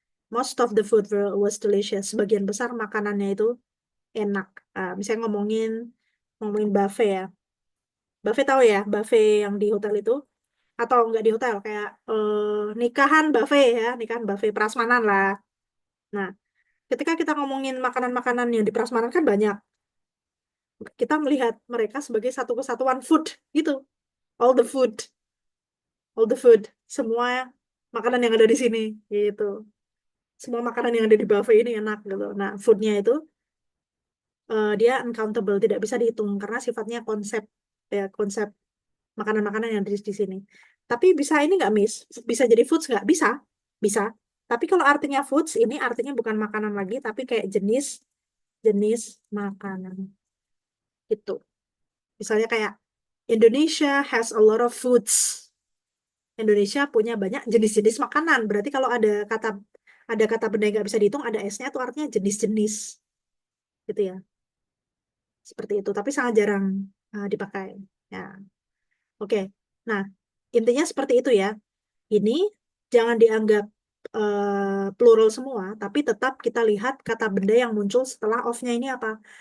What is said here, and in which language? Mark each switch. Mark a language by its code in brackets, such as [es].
[en] Most of the food was delicious. [id] Sebagian besar makanannya itu enak. Misalnya ngomongin buffet ya. Buffet tahu ya, buffet yang di hotel itu atau enggak di hotel kayak nikahan buffet prasmanan lah. Nah, ketika kita ngomongin makanan-makanan yang di prasmanan kan banyak. Kita melihat mereka sebagai satu kesatuan food gitu. [en] All the food, [id] semua makanan yang ada di sini gitu. Semua makanan yang ada di buffet ini enak gitu. Nah, foodnya itu dia uncountable, tidak bisa dihitung karena sifatnya konsep konsep makanan-makanan yang ada di sini. Tapi bisa ini nggak, Miss? Bisa jadi foods nggak? Bisa. Tapi kalau artinya foods ini artinya bukan makanan lagi, tapi kayak jenis makanan. Gitu. Misalnya kayak [en] Indonesia has a lot of foods. [id] Indonesia punya banyak jenis-jenis makanan. Berarti kalau ada kata benda yang nggak bisa dihitung, ada S-nya itu artinya jenis-jenis. Gitu ya. Seperti itu. Tapi sangat jarang dipakai. Ya. Oke. Nah, intinya seperti itu ya. Ini jangan dianggap plural semua, tapi tetap kita lihat kata benda yang muncul setelah of-nya ini apa.